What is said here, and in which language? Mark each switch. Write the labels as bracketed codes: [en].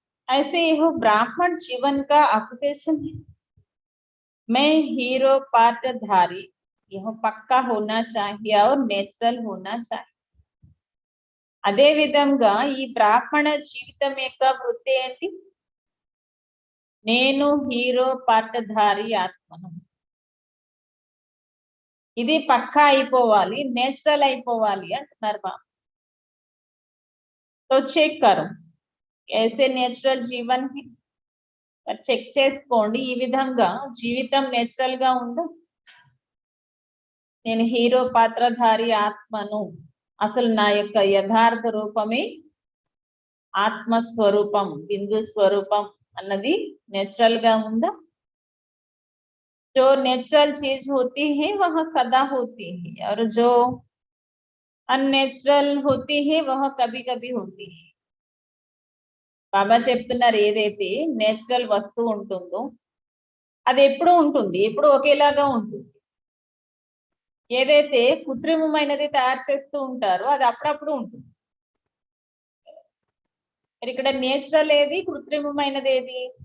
[hi] ऐसे यह ब्राह्मण जीवन का ऑक्यूपेशन है. मैं हीरो पात्रधारी, यह पक्का होना चाहिए और नेचुरल होना चाहिए. [te] అదే విధంగా ఈ బ్రాహ్మణ జీవితం యొక్క వృత్తి ఏంటి? నేను హీరో పాత్రధారి ఆత్మను. ఇది పక్కా అయిపోవాలి, నేచురల్ అయిపోవాలి అంటున్నారు బాబా. [hi] तो చెక్ కరో ऐसे నేచురల్ జీవన్ చెక్ [te] చేసుకోండి. ఈ విధంగా జీవితం నేచురల్ గా ఉందా? నేను హీరో పాత్రధారి ఆత్మను, అసలు నా యొక్క యథార్థ రూపమే ఆత్మస్వరూపం, బిందు స్వరూపం అన్నది నేచురల్ గా ఉందా? [hi] जो नेचुरल चीज होती है वह सदा होती है और जो अननेचुरल होती है वह कभी कभी होती है. [te] బాబా చెప్తున్నారు ఏదైతే నేచురల్ వస్తువు ఉంటుందో అది ఎప్పుడు ఉంటుంది, ఎప్పుడు ఒకేలాగా ఉంటుంది. ఏదైతే కృత్రిమమైనది తయారు చేస్తూ ఉంటారో అది అప్పుడప్పుడు ఉంటుంది. ఇక్కడ నేచురల్ ఏది, కృత్రిమమైనది ఏది?